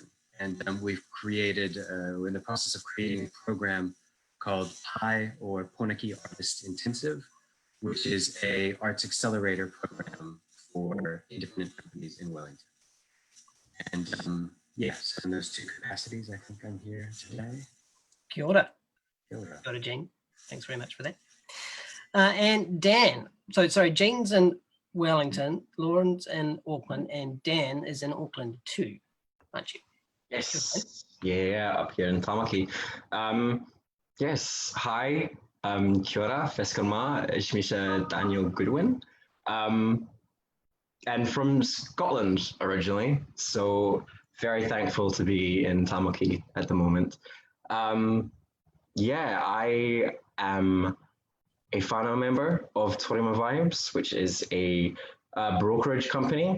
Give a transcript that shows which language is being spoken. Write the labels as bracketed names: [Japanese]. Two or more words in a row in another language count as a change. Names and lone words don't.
[English] And we've created, we're in the process of creating a program called PI, or Pornicky Artist Intensive, which is a arts accelerator program for independent companies in Wellington. And yes, in those two capacities, I think I'm here today. [Māori] Kia ora. Kia ora. Kia ora, Jean. [English] Thanks very much for that. And Dan, so sorry, Jean's in Wellington, Lauren's in Auckland, and Dan is in Auckland too, aren't you? Yes, yeah, up here in Tamaki. Yes, hi, [Māori] kia ora, Feskanma, Ishmisha [English] Daniel Goodwin, and from Scotland originally, so very thankful to be in Tamaki at the moment. Yeah, I am a whānau member of Torima Vibes, which is a brokerage company